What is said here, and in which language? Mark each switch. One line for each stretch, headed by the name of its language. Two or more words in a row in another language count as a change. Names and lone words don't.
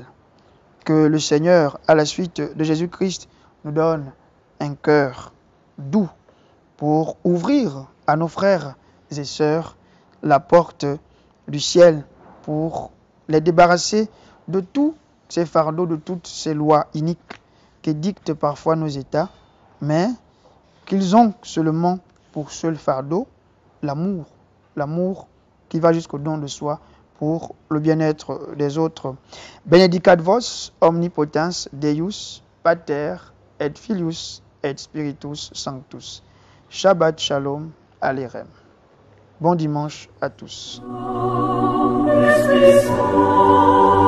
French: Que le Seigneur, à la suite de Jésus-Christ, nous donne un cœur doux pour ouvrir à nos frères et sœurs la porte du ciel, pour les débarrasser de tous ces fardeaux, de toutes ces lois iniques qui dictent parfois nos États, mais qu'ils ont seulement pour seul fardeau l'amour, l'amour qui va jusqu'au don de soi pour le bien-être des autres.
Latin: Benedicat vos omnipotens Deus, Pater et Filius et Spiritus Sanctus.
Hebrew: שבת שלום אלרם.
French: Bon dimanche à tous.